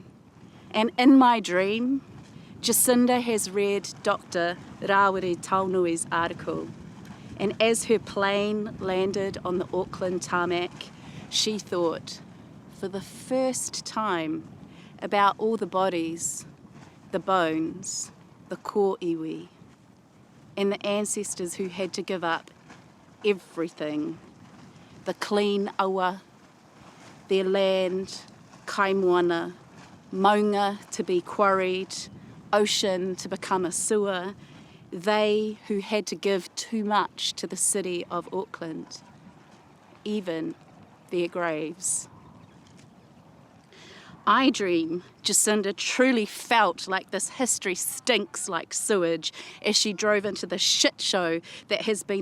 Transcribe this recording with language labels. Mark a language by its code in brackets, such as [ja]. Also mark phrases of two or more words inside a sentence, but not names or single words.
[en] And in my dream, Jacinda has read Dr. Rawiri Taunui's article. And as her plane landed on the Auckland tarmac, she thought, for the first time, about all the bodies, the bones, the [mi] ko iwi, [en] and the ancestors who had to give up everything. The clean awa, their land, [mi] kaimoana, maunga [en] to be quarried, ocean to become a sewer, they who had to give too much to the city of Auckland, even their graves. I dream Jacinda truly felt like this history stinks like sewage as she drove into the shit show that has been